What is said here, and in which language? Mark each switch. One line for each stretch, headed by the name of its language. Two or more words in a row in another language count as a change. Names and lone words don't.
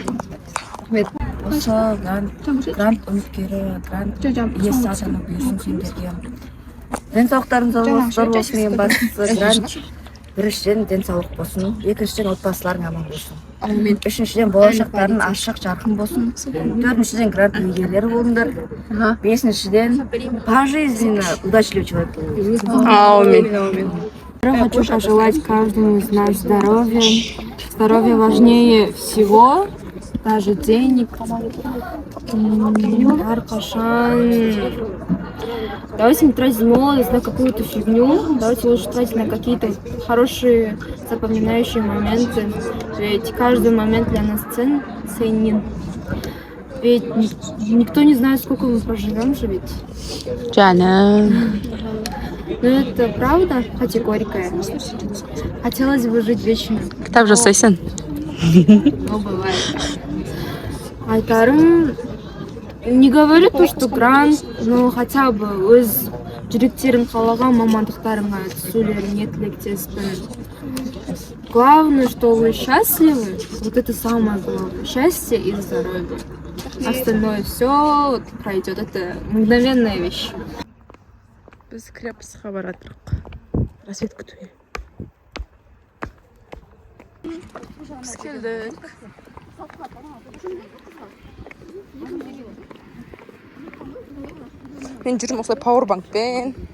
Kazakh: Осы грант үміткері, грант иесі атанып бұйырсын сендерге. Денсаулықтарыңыз зор болсын, ең бастысы грант. Біріншіден денсаулық болсын, екіншіден отбасыларың аман болсын. Үшіншіден болашақтарын ашық, жарқын болсын. Төртіншіден грант иегерлері болыңдар.
Russian: Бесіншіден пожизненно удачливый человек.
Kazakh: Аумин.
Russian: Хочу пожелать каждому из нас здоровья. Здоровье важнее всего, даже денег. Давайте не тратить молодость на какую-то фигню, давайте лучше тратить на какие-то хорошие, запоминающие моменты. Ведь каждый момент для нас ценен. Ведь никто не знает, сколько мы проживем же ведь. Джана. Но это правда, хотя горькая. Хотелось бы жить вечно.
Kazakh: Кітап жасайсың?
Russian: Но бывает. Айтарым, не говорю то, что грант, но хотя бы
Kazakh: өз жүректерін қалаған мамандықтарыңа түсулеріңе тілектеспін.
Russian: Главное, что вы счастливы, вот это самое главное. Счастье и здоровье. Остальное все пройдет, это мгновенная вещь.
Kazakh: Біз крепостьқа баратырық. Рассвет күтуге. Біз келдік. Мен жүрмін осылай пауэрбанкпен.